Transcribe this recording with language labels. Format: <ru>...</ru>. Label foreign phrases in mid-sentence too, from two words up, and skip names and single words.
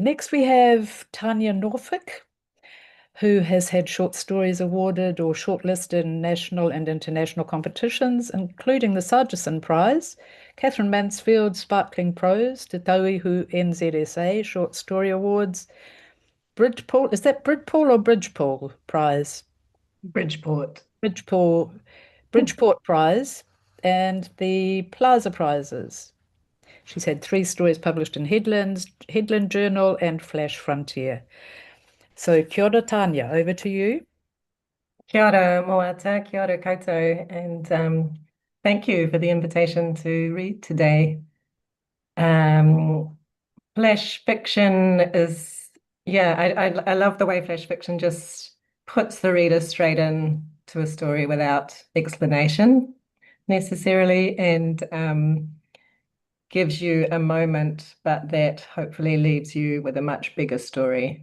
<en>Next we have Tanya Norfolk, who has had short stories awarded or shortlisted in national and international competitions, including the Sargison Prize, Catherine Mansfield's Sparkling Prose, Te Tauihu NZSA Short Story Awards, Bridgepool, is that Bridgepool or Bridgepool Prize? Bridgeport. Bridgeport Prize and the Plaza Prizes. She's had 3 stories published in Headland Journal and Flash Frontier.</en> <mi>So kia ora,</mi> <en>Tanya, over to you.</en> <mi>Kia ora moata, kia ora koutou,</mi> <en>and thank you for the invitation to read today. Flash fiction is, I love the way flash fiction just puts the reader straight in to a story without explanation necessarily, and gives you a moment, but that hopefully leaves you with a much bigger story.</en>